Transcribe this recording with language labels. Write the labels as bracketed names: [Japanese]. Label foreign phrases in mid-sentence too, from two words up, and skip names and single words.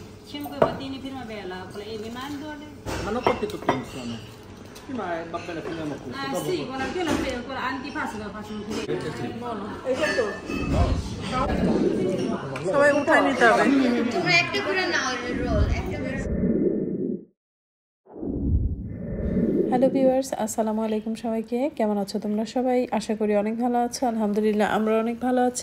[Italian] 5 pattini prima bella, le mando le... Ma non porti tutto insieme. Prima va bene, finiamo qui. Ah sì, con l'antipasto lo facciamo vedere. Buono. Esatto. [Bangla] সবাই উঠায় নিতে হবে। তোমরা একটা করে নাও রোল একটা করে। [English] hello viewers, [Arabic] السلام عليكم [Bangla] সবাইকে। কেমন আছো তোমরা সবাই? আশা করি অনেক ভালো আছো। আলহামদুলিল্লাহ আমরা অনেক ভালো আছি।